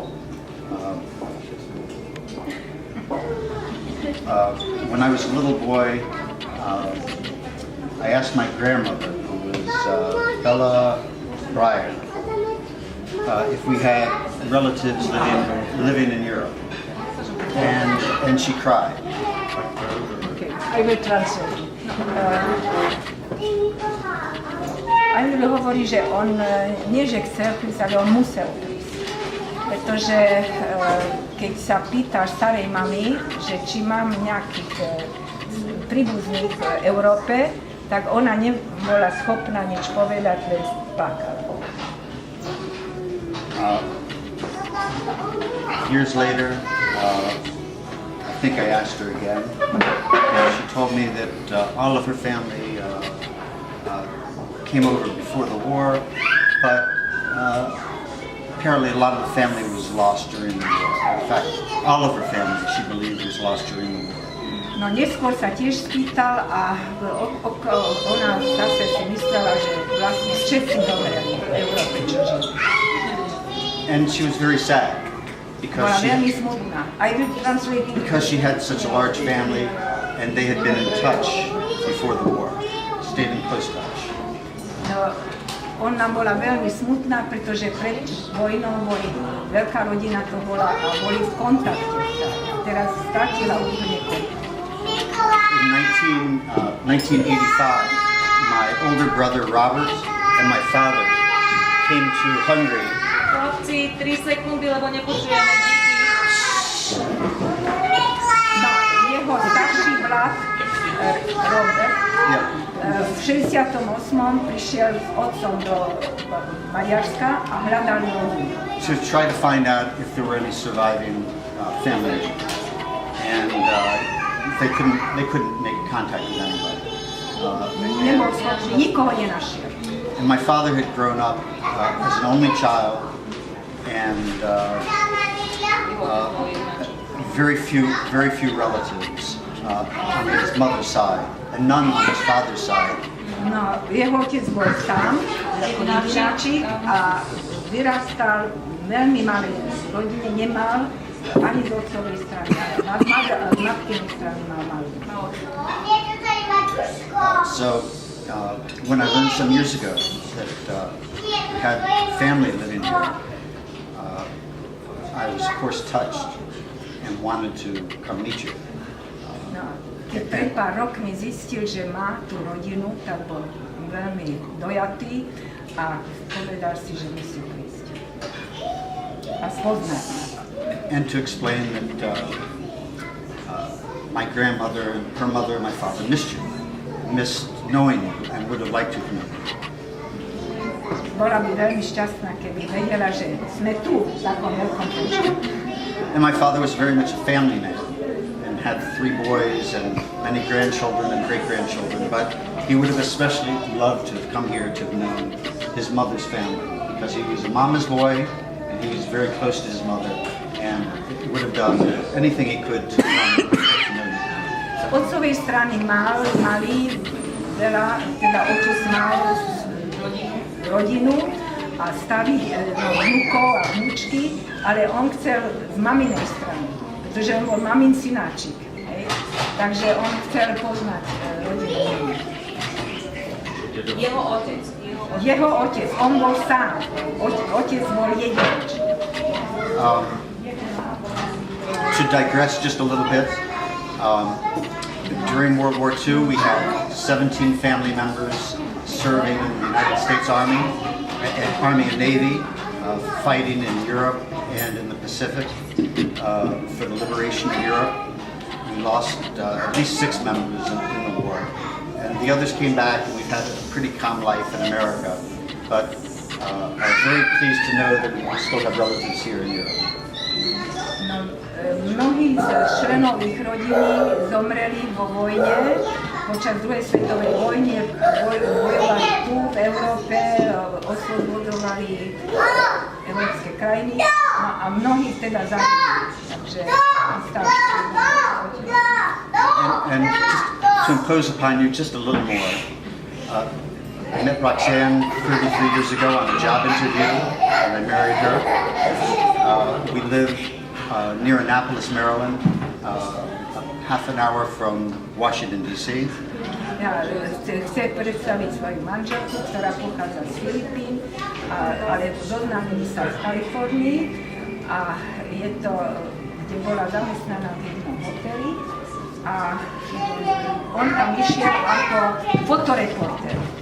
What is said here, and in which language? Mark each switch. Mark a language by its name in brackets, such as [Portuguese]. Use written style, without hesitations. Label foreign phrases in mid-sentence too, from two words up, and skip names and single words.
[English] When I was a little boy, I asked my grandmother, who was David Breuer, if we had relatives living in Europe, and she cried. Okay, I will translate. [Slovak] Andrew hovorí, že on nie že chcel prísť, ale on musel prísť. Pretože keď sa pýtaš starej mamy, že či mám nejakých príbuzných v Európe, tak ona nebola schopná nič povedať, len plakala. [English] Years later, I think I asked her again, and she told me that all of her family came over before the war, but apparently a lot of the family was lost during the war. In fact, all of her family, she believed, was lost during the war. [Slovak] No neskôr sa tiež spýtal a ona zase si myslela, že vlastne všetci zomreli v Európe, čo žili. [English] And she was very sad because she had such a large family and they had been in touch before the war, stayed in close touch. [Slovak] No, ona bola veľmi smutná, pretože pred vojnou boli, veľká rodina to bola a boli v kontakte. Teraz stratila úplne kontakt. [English] In 1985, my older brother Robert and my father came to Hungary. [Slovak] Chlapci, 3 sekundy, lebo nepočujeme díky. No, jeho starší brat Robert v 68. prišiel s otcom do Maďarska a hľadal rodinu. [English] To try to find out if there were any surviving family, and they couldn't make contact with anybody. And my father had grown up as an only child, and very few relatives on his mother's side, and none on his father's side. [Slovak] No, jeho otec bol sám, ako dievčáčik a vyrastal veľmi malý. V rodine nemal ani z otcovej strany, z matkinej strany mal malý. [English] So when I learned some years ago that we had family living here, I was of course touched and wanted to come meet you. [Slovak] Keď pred pár rokmi zistil, že má tú rodinu, tak bol veľmi dojatý a povedal si, že musí prísť a spoznať. [English] And to explain that my grandmother and her mother and my father missed you, missed knowing you, and would have liked to know you. [Slovak] Bola by veľmi šťastná, keby vedela, že sme tu v takom veľkom počte. [English] And my father was very much a family man and had 3 boys and many grandchildren and great-grandchildren, but he would have especially loved to have come here to have known his mother's family because he was a mama's boy and he was very close to his mother and he would have done anything he could to know you. [Slovak] Z otcovej strany mali veľa, teda otec mal rodinu a starých vnúkov a vnúčky, ale on chcel z maminej strany, pretože on bol mamin synáčik, hej? Takže on chcel poznať rodinu. Jeho otec, on bol sám, otec bol jedinec. [English] To digress just a little bit, during World War II we had 17 family members serving in the United States Army and Navy, fighting in Europe and in the Pacific for the liberation of Europe. We lost at least 6 members in the war, and the others came back, and we've had a pretty calm life in America. But I'm very pleased to know that we still have relatives here in Europe. [Slovak] Mnohí z členov ich rodiny zomreli vo vojne, počas druhej svetovej vojny, bojovali tu v Európe, oslobodovali európske krajiny, no a mnohých teda zabili. Takže [English] And just to impose upon you just a little more, I met Roxanne 33 years ago on a job interview, and I married her. We live near Annapolis, Maryland, half an hour from Washington, D.C. [Slovak] Ja chcem predstaviť svoju manželku, ktorá pochádza z Filipín, ale zoznámili sa v Kalifornii a je to, kde bola zamestnaná v jednom hoteli a on tam išiel ako fotoreporter.